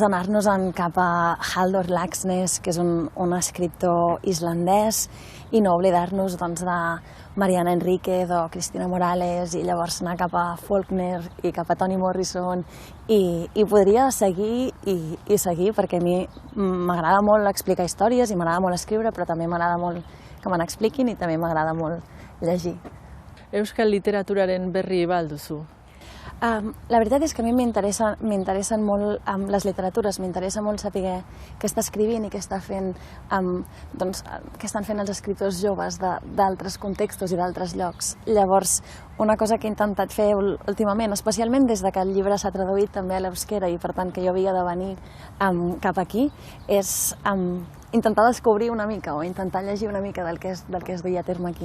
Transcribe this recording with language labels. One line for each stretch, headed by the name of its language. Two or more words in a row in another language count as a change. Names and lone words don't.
Catalan: anar-nos-en cap a Halldór Laxness, que és un escriptor islandès, i no oblidar-nos de Mariana Enríquez o Cristina Morales, i llavors anar cap a Faulkner i cap a Toni Morrison, i podria seguir i seguir, perquè a mi m'agrada molt explicar històries i m'agrada molt escriure, però també m'agrada molt que me n'expliquin i també m'agrada molt llegir.
Basque: Euskal literaturaren berri ba al duzu?
Catalan: La veritat és que a mi m'interessen molt les literatures, m'interessa molt saber què està escrivint i què estan fent els escriptors joves d'altres contextos i d'altres llocs. Llavors, una cosa que he intentat fer últimament, especialment des que el llibre s'ha traduït també a l'euskera i per tant que jo havia de venir cap aquí, és intentar descobrir una mica o intentar llegir una mica del que es duia a terme aquí.